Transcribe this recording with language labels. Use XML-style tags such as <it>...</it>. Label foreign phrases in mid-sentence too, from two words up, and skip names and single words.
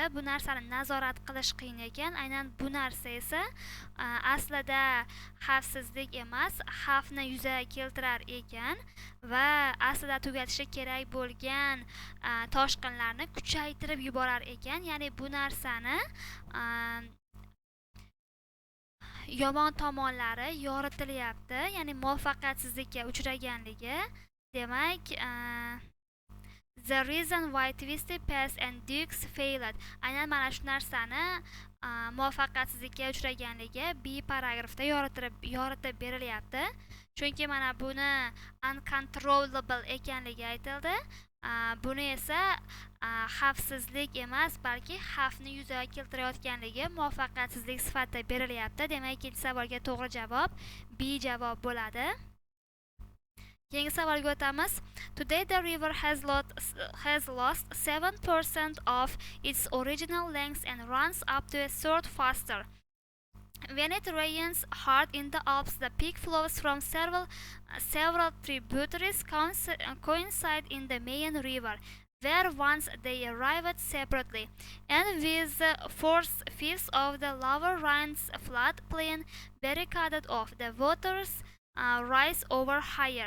<uz>Bu narsani nazorat qilish qiyin ekan. Aynan bu narsa esa aslida xavfsizlik emas, xavfni yuzaga keltirar ekan va aslida tugatishi kerak bo'lgan toshqinlarni kuchaytirib yuborar ekan. Ya'ni bu narsani yomon tomonlari yoritilyapti, ya'ni muvaffaqiyatsizlikka uchraganligi. Demak,</uz> <en>the reason why twisted pass and dukes failed,</en> <uz>aynan mana shu narsani muvaffaqiyatsizlikka uchraganligi B paragrafda yoritib berilyapti. Chunki mana buni uncontrollable ekanligi aytildi. Buni esa xavfsizlik emas, balki xavfni yuzaga keltirayotganligi muvaffaqiyatsizlik sifatida berilyapti. Demak, ikkinchi savolga to'g'ri javob B javob bo'ladi. Keyingi savolga o'tamiz.</uz> <en>Today the river has lost 7% of its original length and runs up to a third faster. When it rains hard in the Alps, the peak flows from several tributaries coincide in the main river, where once they arrived separately, and with 4/5 of the lower Rhine's floodplain barricaded off, the waters rise over higher.</en>